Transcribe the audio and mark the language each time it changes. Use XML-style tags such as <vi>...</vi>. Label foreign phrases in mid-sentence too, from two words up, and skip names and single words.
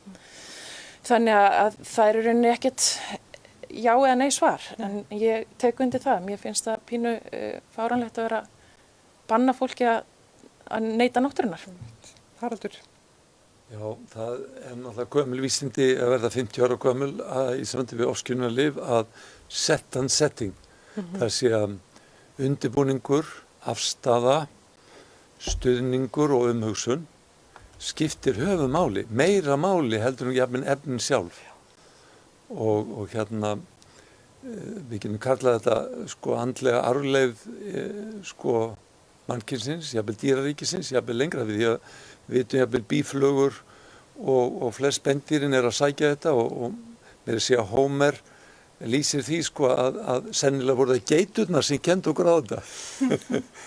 <is>Þannig að það eru rauninni ekkert já eða nei svar. En ég tek undir það. Mér finnst það pínu fáránlegt að vera banna fólki að neyta náttúrunnar. Haraldur. Já, það er náttúrulega gömul vísindi að verða 50 ára gömul í samvændi við ofskynjunarlyf að</is> <en>set and setting.</en> <is>Það sé að undirbúningur, afstaða, stuðningur og umhugsun skiptir höfuðmáli, meira máli heldur en jafnvel efnin sjálf. Og hérna, við getum kallað þetta andlega arfleifð mannkynsins, jafnvel dýraríkisins, jafnvel lengra við því að við vitum jafnvel býflugur og flest spendýrin er að sækja þetta og með að segja Hómer lýsir því að sennilega voru það geiturnar sem kendu okkur á þetta.</is>